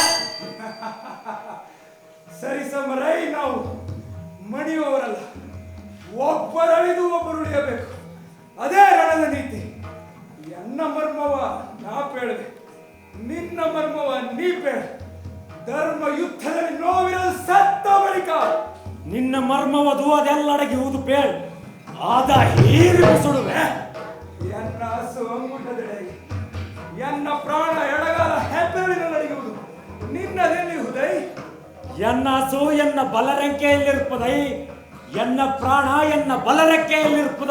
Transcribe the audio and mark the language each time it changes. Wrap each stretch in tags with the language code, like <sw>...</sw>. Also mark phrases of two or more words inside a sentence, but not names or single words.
<kn>ಸರಿ ಸಮರೈ, ನಾವು ಮಣಿಯುವವರಲ್ಲ. ಒಬ್ಬರಳಿದು ಒಬ್ಬರು ಉಳಿಯಬೇಕು. ಅದೇ ರಣದ ನೀತಿ. ಎನ್ನ ಮರ್ಮವ ನಾ ಪೇಳಿದೆ, ನಿನ್ನ ಮರ್ಮವ ನೀ ಪೇಳ. ಧರ್ಮ ಯುದ್ಧದಲ್ಲಿ ನೋವಿರಲು ಸತ್ತ ಬಳಿಕ ನಿನ್ನ ಮರ್ಮವದು ಅದೆಲ್ಲಡಗಿ ಊದು ಪೇಳ್ ಆದ ಹೀರಿ ಸುಡುವೆ. ಎನ್ನ ಹಸು ಅಂಗುಟದೆಡೆಗೆ, ಎನ್ನ ಪ್ರಾಣ ಎಡಗಾಲ ಹೆಬ್ಬೆರಳಿನಲ್ಲಿರುವುದು. ನಿನ್ನದೆಲ್ಲಿ ಉದಯ್? ಎನ್ನ ಹಸು ಎನ್ನ ಬಲರೆಕ್ಕೆಯಲ್ಲಿರುಪ್ಪದೈ, ಎನ್ನ ಪ್ರಾಣ ಎನ್ನ ಬಲರೆಕ್ಕೆಯಲ್ಲಿರುಪ್ಪದೈ.</kn>